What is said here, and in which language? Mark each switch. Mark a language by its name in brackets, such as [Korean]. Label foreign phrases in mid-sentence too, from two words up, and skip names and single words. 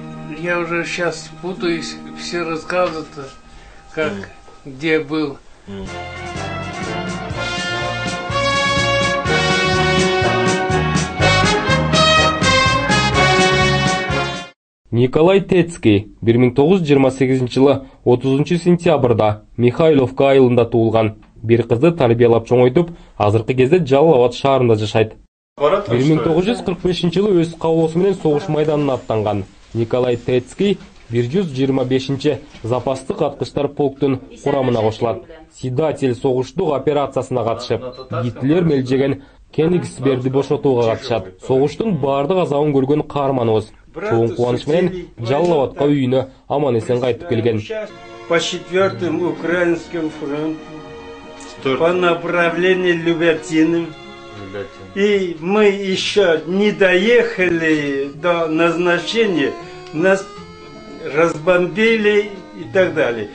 [Russian] Я уже сейчас путаюсь, все рассказы-то, как, где был. [Kyrgyz] Николай Тецкий 1928 жылы 30 сентябрда Михайловка айылында туулган. Бир кызды тарбиялап чоңойтуп, азыркы кезде Жалал-Абад шаарында жашайт. 1945 жылы өз каалоосу менен согуш майданына аттанган. Николай Тецкий 125 запастык аткычтар полктун курамына кошулат. Сидатель согуштук операциясына катышып, Гитлер мелжеген Кенигсбергди бошотууга катышат. Согуштун баардык азабын көргөн каарманыбыз чоң кубаныч менен Жалал-Абадка үйүнө аман-эсен кайтып келген. [Russian] По 4-м Украинскому фронту, по направлению Любятины. И мы еще не доехали до назначения, нас разбомбили и так далее.